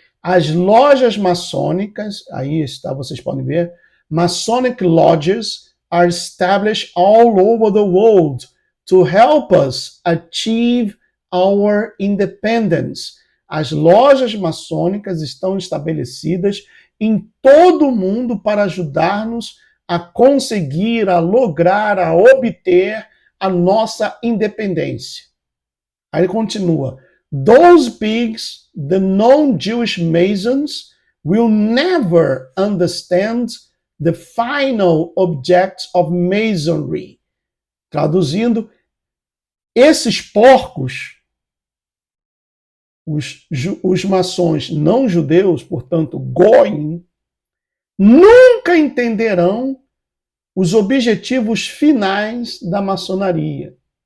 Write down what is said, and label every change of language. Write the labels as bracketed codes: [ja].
[pt] As lojas maçônicas, aí está, vocês podem ver, [en] Masonic lodges are established all over the world to help us achieve our independence. [pt] As lojas maçônicas estão estabelecidas em todo o mundo para ajudar-nos a conseguir, a lograr, a obter a nossa independência. Aí ele continua. [en] Those pigs, the non-Jewish Masons, will never understand the final objects of Masonry. [pt] Traduzindo, esses porcos, os maçons não judeus, portanto, Goim, nunca entenderão os objetivos finais da maçonaria.